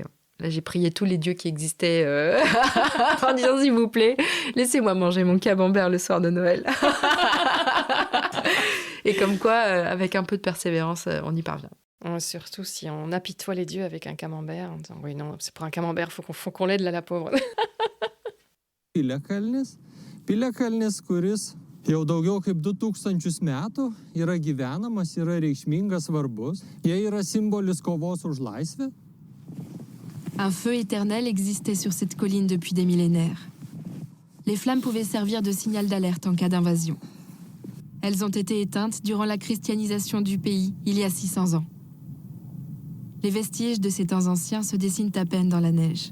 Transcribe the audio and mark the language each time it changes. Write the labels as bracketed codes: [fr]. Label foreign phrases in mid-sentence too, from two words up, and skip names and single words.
[fr] Là, j'ai prié tous les dieux qui existaient en disant, s'il vous plaît, laissez-moi manger mon camembert le soir de Noël. Et comme quoi, avec un peu de persévérance, on y parvient. Surtout si on apitoie les dieux avec un camembert, en disant, oui, non, c'est pour un camembert, faut qu'on l'aide, là, la pauvre. [lt] Piliakalnis, kuris jau daugiau kaip 2000 metų yra gyvenamas, yra reikšmingas, svarbus. Jie yra simbolis kovos už laisvę. [fr] Un feu éternel existait sur cette colline depuis des millénaires. Les flammes pouvaient servir de signal d'alerte en cas d'invasion. Elles ont été éteintes durant la christianisation du pays, il y a 600 ans. Les vestiges de ces temps anciens se dessinent à peine dans la neige.